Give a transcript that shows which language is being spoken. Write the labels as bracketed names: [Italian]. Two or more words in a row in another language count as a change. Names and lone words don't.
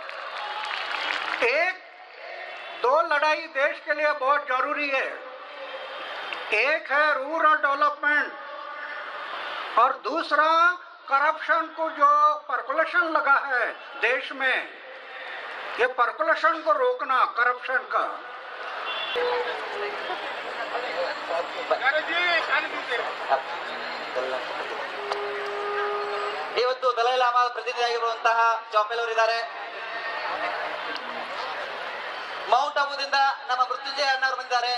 [Hindi] 1-2 लड़ाई देश के लिए बहुत जरूरी है। एक है [English] rural development [Hindi] और दूसरा करप्शन को जो पर्कुलेशन लगा है देश में, ये पर्कुलेशन को रोकना, करप्शन का। [Kannada] ಇವತ್ತು ದಲೈ ಲಾಮಾ ಪ್ರತಿನಿಧಿಯಾಗಿರುವಂತಹ ಜಾಪೆಲ್ ಅವರಿದ್ದಾರೆ. ಮೌಂಟ್ ಅಬುದಿಂದ ನಮ್ಮ ಮೃತ್ಯುಂಜಯ ಅಣ್ಣವರು ಬಂದಿದ್ದಾರೆ.